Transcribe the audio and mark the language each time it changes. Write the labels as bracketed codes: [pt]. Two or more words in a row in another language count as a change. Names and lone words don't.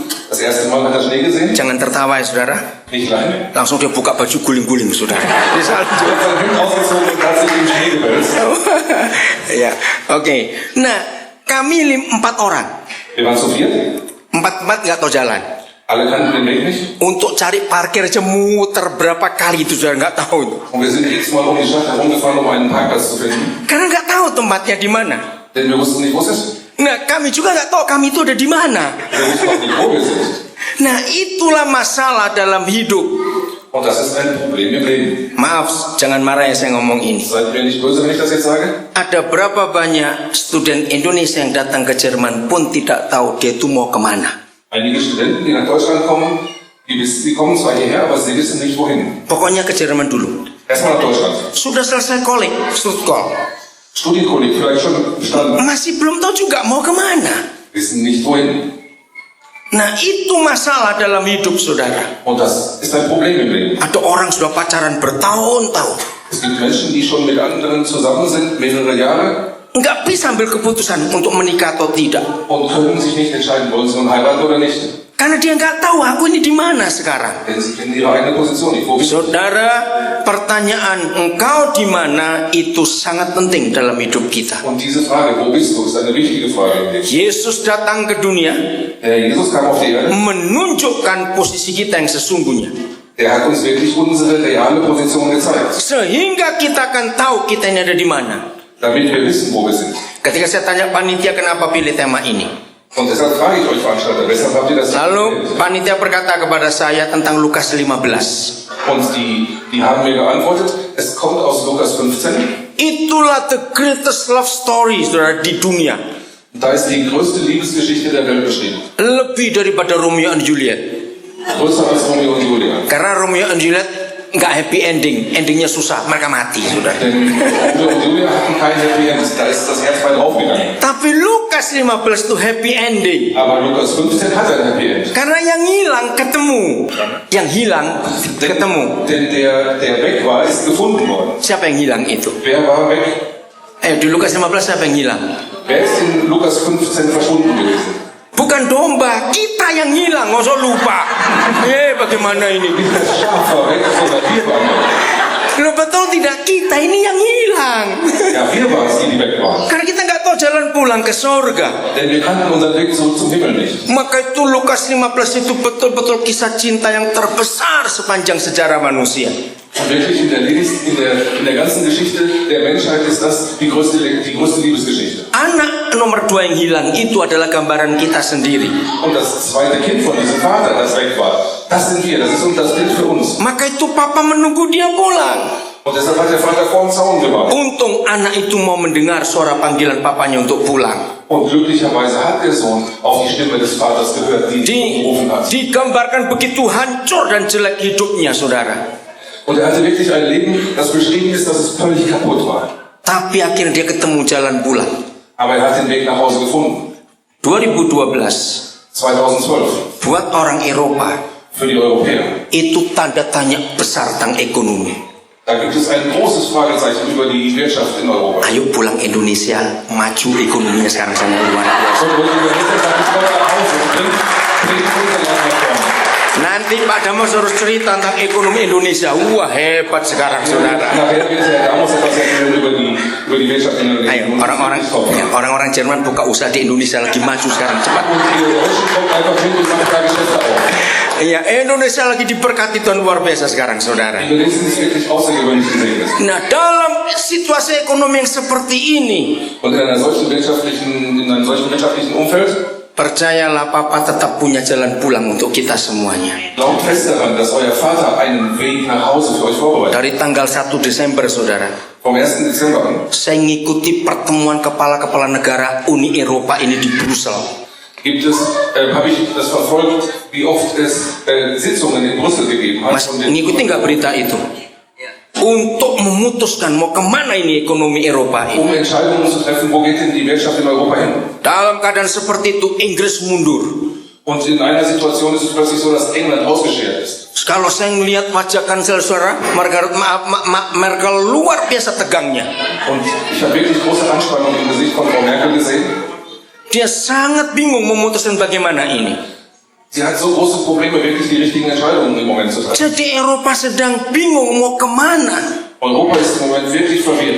[de] Das erste Mal hat er Schnee gesehen, [id] jangan tertawa ya saudara. [de] nicht lachen. [id] Langsung dia buka baju guling-guling saudara. Di salju. [de] Er hat sein Hemd ausgezogen und hat sich im Schnee gewälzt. [id] Ya, oke. Nah, kami 4 orang. [de] Wir waren zu viert, [id] 4 nggak tahu jalan. [de] alle kannten den Weg nicht. [id] Untuk cari parkir aja muter berapa kali itu sudah nggak tahu. [de] Und wir sind x-mal um die Stadt herumgefahren, um einen Parkplatz zu finden. [id] Karena nggak tahu tempatnya di mana. [de] Denn wir wussten nicht, wo es ist. [id] Nah, kami juga nggak tahu kami itu ada di mana. [de] Wir wussten auch nicht, wo wir sind. [id] Nah, itulah masalah dalam hidup. [de] Und das ist ein Problem im Leben. [id] Maaf, jangan marah ya saya ngomong ini. [de] Seid mir nicht böse, wenn ich das jetzt sage? [id] Ada berapa banyak student Indonesia yang datang ke Jerman pun tidak tahu dia itu mau kemana. [de] Einige Studenten, die nach Deutschland kommen, die kommen zwar hierher, aber sie wissen nicht wohin. [id] Pokoknya ke Jerman dulu. [de] Erstmal nach Deutschland. [id] Sudah selesai kolek, Stuttgart. [de] Studienkolleg vielleicht schon bestanden, [id] Masih belum tahu juga mau kemana. [de] wissen nicht wohin. [id] Nah itu masalah dalam hidup saudara. [de] Und das ist ein Problem im Leben. [id] Ada orang sudah pacaran bertahun-tahun, [de] Es gibt Menschen, die schon mit anderen zusammen sind, mehrere Jahre, [id] nggak bisa ambil keputusan untuk menikah atau tidak. [de] und können sich nicht entscheiden, wollen sie nun heiraten oder nicht. [id] Karena dia nggak tahu aku ini di mana sekarang. [de] Denn sie kennen ihre eigene Position nicht. Wo bist du? [id] Saudara, pertanyaan engkau di mana itu sangat penting dalam hidup kita. [de] Und diese Frage, wo bist du, ist eine wichtige Frage im Leben. [id] Yesus datang ke dunia [de] Der Jesus kam auf die Erde, [id] menunjukkan posisi kita yang sesungguhnya. [de] der hat uns wirklich unsere reale Position gezeigt, [id] Sehingga kita akan tahu kita ini ada di mana. [de] damit wir wissen, wo wir sind. [id] Ketika saya tanya panitia kenapa pilih tema ini, [de] Und deshalb frage ich euch Veranstalter, weshalb habt ihr das [id] lalu [de] gewählt? [id] panitia berkata kepada saya tentang Lukas 15. [de] Und die haben mir geantwortet, es kommt aus Lukas 15. [id] Itulah [en] the greatest love story [id] saudara di dunia. [de] Da ist die größte Liebesgeschichte der Welt beschrieben. [id] Lebih daripada Romeo and Juliet. [de] Größer als Romeo und Julia. [id] Karena Romeo and Juliet nggak [en] happy ending, [id] endingnya susah, mereka mati sudah. [de] Denn Romeo und Julia hatten kein Happy End, da ist das Herz weit aufgegangen. [id] Tapi Lukas 15 itu [en] happy ending. [de] Aber Lukas 15 hat ein Happy End. [id] Karena yang hilang ketemu, yang hilang ketemu. [de] Denn der weg war, ist gefunden worden. [id] Siapa yang hilang itu? [de] Wer war weg? [id] Di Lukas 15 siapa yang hilang? [de] Wer ist in Lukas 15 verschwunden gewesen? [id] Bukan domba, kita yang hilang, nggak usah lupa. Bagaimana ini? [de] Das Schaf war weg, sondern wir waren weg. [id] Lo betul tidak? Kita ini yang hilang. [de] Ja, wir waren es, die weg waren. [id] Karena kita nggak tahu jalan pulang ke surga. [de] Denn wir kannten unseren Weg zurück zum Himmel nicht. [id] Maka itu Lukas 15 itu betul-betul kisah cinta yang terbesar sepanjang sejarah manusia. [de] Und wirklich in der ganzen Geschichte der Menschheit ist das die größte Liebesgeschichte. [id] Anak nomor 2 yang hilang itu adalah gambaran kita sendiri. [de] Und das zweite Kind von diesem Vater, das weg war, das sind wir, das ist das Bild für uns. [id] Maka itu papa menunggu dia pulang. [de] Und deshalb hat der Vater vor dem Zaun gewartet. [id] Untung anak itu mau mendengar suara panggilan papanya untuk pulang. [de] Und glücklicherweise hat der Sohn auf die Stimme des Vaters gehört, die ihn gerufen hat. [id] Digambarkan begitu hancur dan jelek hidupnya saudara. [de] Und er hatte wirklich ein Leben, das beschrieben ist, dass es völlig kaputt war. [id] Tapi akhirnya dia ketemu jalan pulang. [de] Aber er hat den Weg nach Hause gefunden. 2012 2012. [id] buat orang Eropa [de] Für die Europäer. [id] itu tanda tanya besar tentang ekonomi. [de] Da gibt es ein großes Fragezeichen über die Wirtschaft in Europa. [id] Ayo pulang Indonesia, maju ekonominya sekarang sana luar biasa. [de] Und die Übersetzer sagt, ich komme nach Hause und bringt unser Land nach vorne. [id] Nanti Pak Damos harus cerita tentang ekonomi Indonesia. Wah hebat sekarang saudara. [de] Nachher wird Herr Damos etwas erzählen über die Wirtschaft in Indonesia. [id] Ayo orang-orang Jerman buka usaha di Indonesia lagi maju sekarang cepat. [de] Und die Deutschen kommen einfach hin und machen da Geschäfte auf. [id] Iya, Indonesia lagi diberkati Tuhan luar biasa sekarang saudara. [de] Indonesien ist wirklich außergewöhnlich gesegnet. [id] Nah dalam situasi ekonomi yang seperti ini, [de] Und in einem solchen wirtschaftlichen Umfeld, [id] percayalah Papa tetap punya jalan pulang untuk kita semuanya. [de] glaubt fest daran, dass euer Vater einen Weg nach Hause für euch vorbereitet. [id] Dari tanggal 1 Desember saudara, [de] Vom 1. Dezember an [id] saya ngikuti pertemuan kepala-kepala negara Uni Eropa ini di Brussel. [de] habe ich das verfolgt, wie oft es Sitzungen in Brüssel gegeben hat. [id] Mas ngikuti nggak berita itu? Untuk memutuskan mau kemana ini ekonomi Eropa ini. [de] Um Entscheidungen zu treffen, wo geht denn die Wirtschaft in Europa hin? [id] Dalam keadaan seperti itu Inggris mundur. [de] Und in einer Situation ist es plötzlich so, dass England ausgeschert ist. [id] Kalau saya melihat wajah kansel saudara Merkel luar biasa tegangnya. [de] Und ich habe wirklich große Anspannung im Gesicht von Frau Merkel gesehen. [id] Dia sangat bingung memutuskan bagaimana ini. [de] Sie hat so große Probleme, wirklich die richtigen Entscheidungen im Moment zu treffen. [id] Jadi Eropa sedang bingung mau kemana. [de] Europa ist im Moment wirklich verwirrt.